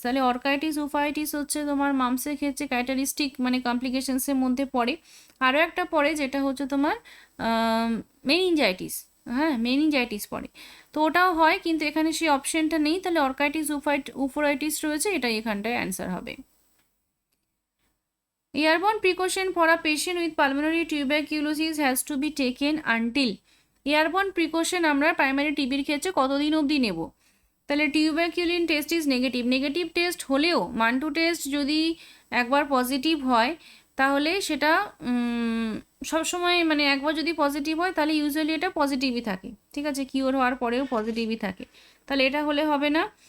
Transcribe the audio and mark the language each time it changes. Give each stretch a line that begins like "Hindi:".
Bangla: তাহলে অর্কাইটিস, উফোরাইটিস হচ্ছে তোমার মামসের ক্ষেত্রে ক্যারেক্টারিস্টিক মানে কমপ্লিকেশনসের মধ্যে পড়ে। আরও একটা পড়ে যেটা হচ্ছে তোমার মেনিনজাইটিস, হ্যাঁ মেনিনজাইটিস পড়ে, তো ওটাও হয়, কিন্তু এখানে সেই অপশনটা নেই, তাহলে অর্কাইটিস, উফোরাইটিস রয়েছে, এটাই এখানটায় অ্যান্সার হবে।
English: Airborne precaution for a patient with pulmonary tuberculosis has to be taken until,
Bangla: airborne precaution আমরা প্রাইমারি টিবির ক্ষেত্রে কতদিন অবধি নেব? তাহলে টিউবারকিউলিন test is negative, negative test হলেও মান্টু টেস্ট যদি একবার পজিটিভ হয় তাহলে সেটা সবসময় মানে একবার যদি পজিটিভ হয় তাহলে ইউজুয়ালি এটা পজিটিভই থাকে, ঠিক আছে, কিওর হওয়ার পরেও পজিটিভই থাকে, তাহলে এটা হলে হবে না।